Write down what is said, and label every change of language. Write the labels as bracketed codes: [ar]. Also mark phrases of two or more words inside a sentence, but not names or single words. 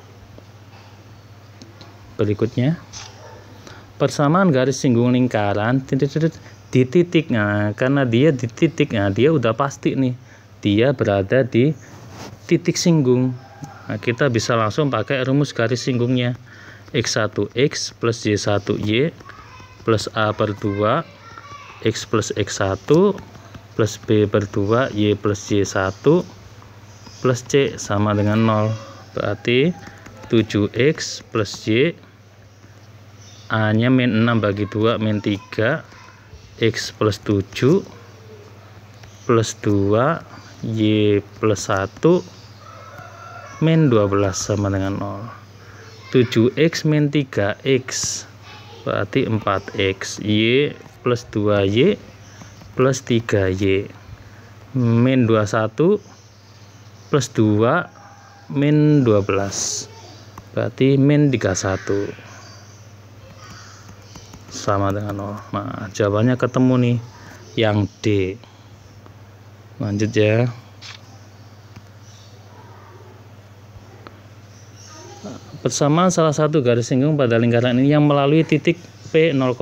[id] Berikutnya, persamaan garis singgung lingkaran di titik. Nah, karena dia di titik, nah dia udah pasti nih, dia berada di titik singgung. Nah, kita bisa langsung pakai rumus garis singgungnya. X1X plus Y1Y plus A per 2 X plus X1 plus B per 2 Y plus Y1 plus C sama dengan 0. Berarti 7X plus Y, A nya min 6 bagi 2 min 3, X plus 7 plus 2 Y plus 1 min 12 sama dengan 0. 7X min 3X berarti 4X, Y plus 2Y plus 3Y min 21 plus 2 min 12 berarti min 31 sama dengan 0. Nah, jawabannya ketemu nih yang D. Lanjut ya. Persamaan salah satu garis singgung pada lingkaran ini yang melalui titik P 0,4.